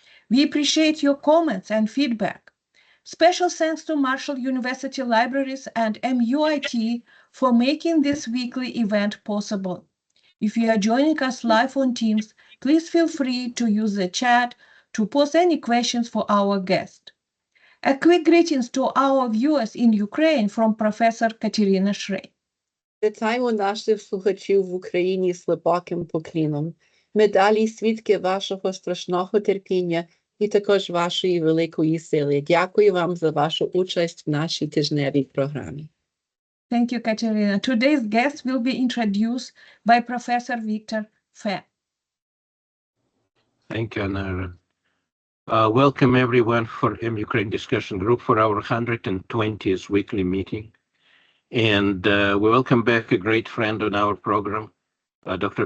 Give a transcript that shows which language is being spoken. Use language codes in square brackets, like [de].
[en] We appreciate your comments and feedback. Special thanks to Marshall University Libraries and MUIT for making this weekly event possible. If you are joining us live on Teams, please feel free to use the chat to pose any questions for our guest. A quick greetings to our viewers in Ukraine from Professor Katerina Shrey. [uk] Вітаємо наших слухачів в Україні з глибоким покліном. Ми далі свідки вашого страшного терпіння і також вашої великої сили. Дякую вам за вашу участь в нашій тижневій програмі. [en] Thank you, Katerina. Today's guest will be introduced by Professor Victor Fett. Thank you, Anara. Welcome everyone for MUkraine discussion group for our 120th weekly meeting. And we welcome back a great friend on our program, Dr.